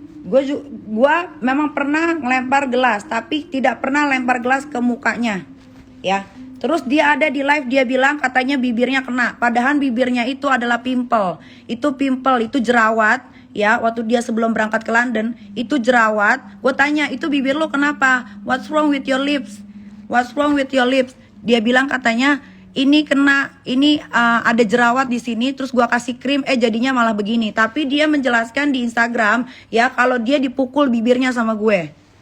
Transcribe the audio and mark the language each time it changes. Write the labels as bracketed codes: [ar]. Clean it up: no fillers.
[id] Gue memang pernah ngelempar gelas, tapi tidak pernah lempar gelas ke mukanya, ya. Terus dia ada di live, dia bilang katanya bibirnya kena. Padahal bibirnya itu adalah pimple. Itu jerawat, ya. Waktu dia sebelum berangkat ke London, itu jerawat. Gue tanya, itu bibir lo kenapa? [en] What's wrong with your lips? What's wrong with your lips? [id] Dia bilang katanya, ini ada jerawat di sini. Terus gue kasih krim, jadinya malah begini. Tapi dia menjelaskan di Instagram, ya, kalau dia dipukul bibirnya sama gue.